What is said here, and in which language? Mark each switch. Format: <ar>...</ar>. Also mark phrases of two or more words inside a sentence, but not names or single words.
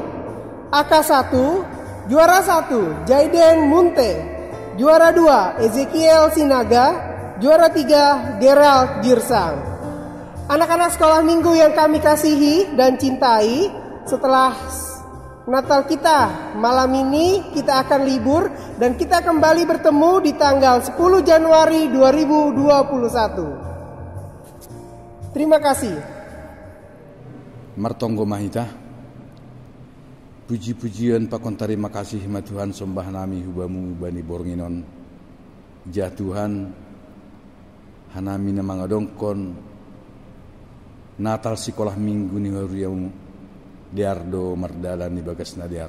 <id>AK1 juara 1 Jaiden Munte, juara 2 Ezekiel Sinaga, juara 3 Gerald Girsang. Anak-anak sekolah minggu yang kami kasihi dan cintai, setelah Natal kita malam ini kita akan libur dan kita kembali bertemu di tanggal 10 Januari 2021. Terima kasih.</id> <bts>Martonggo Mahita. Puji-pujian pakon</bts> <id>terima kasih</id> <bts>ma Tuhan sembah nami hubamu bani bornginon. Ja Tuhan hanami na mga dongkon Natal</bts> <id>sekolah minggu</id> <bts>ni hariamu Diardo Mardala ni bagas nadiar.</bts>